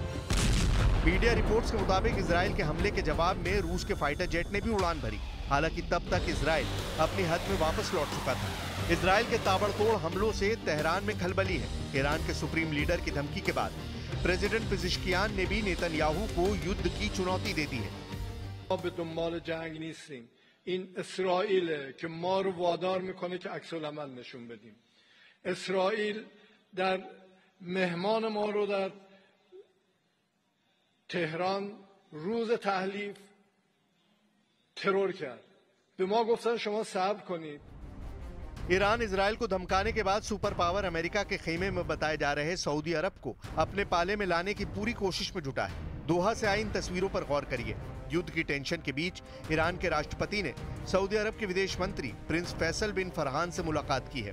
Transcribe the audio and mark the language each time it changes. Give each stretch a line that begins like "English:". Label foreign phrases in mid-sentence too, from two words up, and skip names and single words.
English: media reports
Hindi: के मुताबिक इजराइल के हमले के जवाब में रूस के
English: fighter jet
Hindi: ने भी उड़ान भरी। हालांकि तब तक इजराइल अपनी हद में वापस लौट चुका था। इजराइल के ताबड़तोड़ हमलों से तेहरान में खलबली है। ईरान के सुप्रीम लीडर की धमकी के बाद प्रेसिडेंट पेजिशकियान ने भी नेतन्याहू को युद्ध की चुनौती दे दी है।
Persian: به دنبال جنگ نیستیم. این اسرائیل که ما رو وادار میکنه که عکس العمل نشون بدیم. اسرائیل در مهمان ما رو در تهران روز تحلیف ترور کرد. به ما گفتن شما صبر کنید.
Hindi: ईरान इजराइल को धमकाने के बाद
English: super power
Hindi: अमेरिका के खेमे में बताए जा रहे सऊदी अरब को अपने पाले में लाने की पूरी कोशिश में जुटा है। दोहा से आई इन तस्वीरों पर गौर करिए। युद्ध की टेंशन के बीच ईरान के राष्ट्रपति ने सऊदी अरब के विदेश मंत्री प्रिंस फैसल बिन फरहान से मुलाकात की है।